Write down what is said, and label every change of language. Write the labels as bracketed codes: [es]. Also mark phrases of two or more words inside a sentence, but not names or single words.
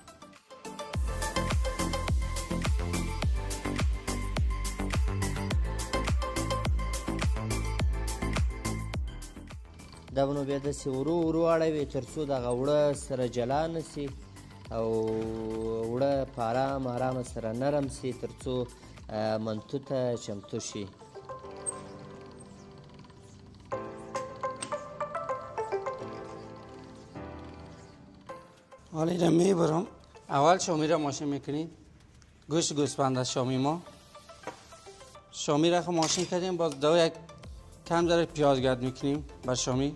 [ps] دا به نو بیا داسې ورو ورو اړوي تر څو دغه وړه سره جلا نه سي او وړه په ارام ارامه سره نرم سي تر څو منتو ته چمتو شي. [fa] حالا اینو میبرم. اول شامی را ماشین میکنیم، گوشت گوسفند از شامی ما. شامی را ماشین کردیم، باز یک کم ذره پیاز گرد میکنیم بر شامی.